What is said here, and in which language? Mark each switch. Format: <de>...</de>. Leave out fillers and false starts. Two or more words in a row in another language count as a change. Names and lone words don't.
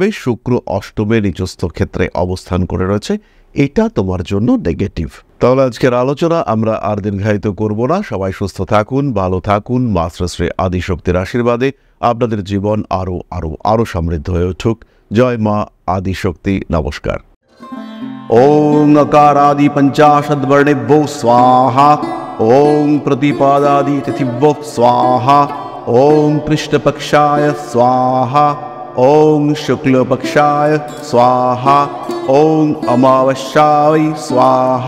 <bn>শুক্র অষ্টমে নিচস্থ ক্ষেত্রে অবস্থান করে রয়েছে, এটা তোমার জন্য নেগেটিভ। তাহলে আজকের আলোচনা আমরা আর দীর্ঘায়িত করব না। সবাই সুস্থ থাকুন, ভালো থাকুন। মা শ্রী আদিশক্তির আশীর্বাদে আপনাদের জীবন আরো আরো আরো সমৃদ্ধ হয়ে উঠুক। জয় মা আদিশক্তি। নমস্কার।</bn> <sa>ओम नकारादि पंचाशद्वर्णेभ्यो स्वाहा। ओम प्रतिपादादि तिथिभ्यो स्वाहा। ओम कृष्णपक्षाय स्वाहा। ओम शुक्लपक्षाय स्वाहा। ओम अमावस्याय स्वाहा।</sa>